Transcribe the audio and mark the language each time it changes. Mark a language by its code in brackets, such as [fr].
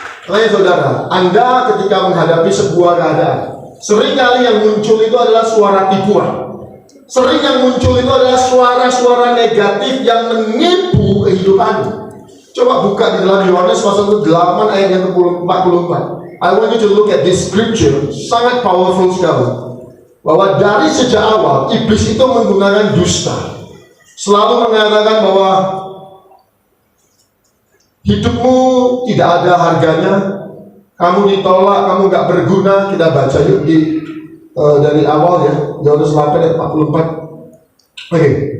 [id] Makanya saudara, Anda ketika menghadapi sebuah keadaan, seringkali yang muncul itu adalah suara tipuan. Sering yang muncul itu adalah suara-suara negatif yang menipu kehidupanmu. Coba buka di dalam Yohanes pasal 8 ayat yang 44. [en] I want you to look at this scripture, [id] sangat powerful sekali. Bahwa dari sejak awal iblis itu menggunakan dusta, selalu mengatakan bahwa hidupmu tidak ada harganya, kamu ditolak, kamu nggak berguna. Kita baca yuk dari awal ya, Yohanes 8 ayat 44. Oke.